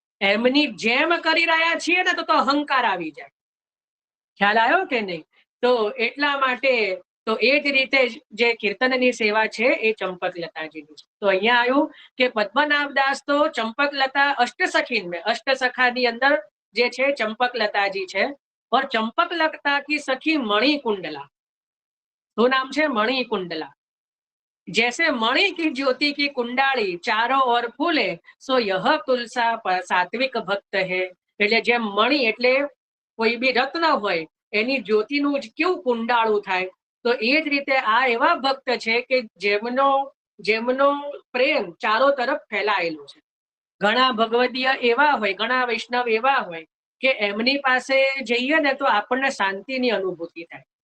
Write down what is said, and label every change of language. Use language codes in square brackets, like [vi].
[gu] એમની જેમ કરી રહ્યા છીએ ને તો અહંકાર આવી જાય. ખ્યાલ આવ્યો કે નહીં? તો એટલા માટે તો એ જ રીતે જે કીર્તનની સેવા છે એ ચંપકલતાજીની છે. તો અહીંયા આવ્યું કે પદ્મનાભદાસ તો ચંપકલતા અષ્ટસખી में, અષ્ટસખાની અંદર જે છે ચંપકલતાજી છે. [hi] और चंपकलता की सखी मणिकुंडला, तो नाम है मणिकुंडला. जैसे मणि की ज्योति की कुंडाली चारों ओर फूले, सो यह तुलसा सात्विक भक्त है. [gu] એટલે જેમ મણિ એટલે કોઈ બી રત્ન હોય, એની જ્યોતિનું કેવું કુંડાળું થાય, તો એ જ રીતે આ એવા ભક્ત છે કે જેમનો પ્રેમ ચારો તરફ ફેલાયેલો છે. ઘણા ભગવદીય એવા હોય, ઘણા વૈષ્ણવ એવા હોય કે એમની પાસે જઈએ ને તો આપણને શાંતિની અનુભૂતિ થાય.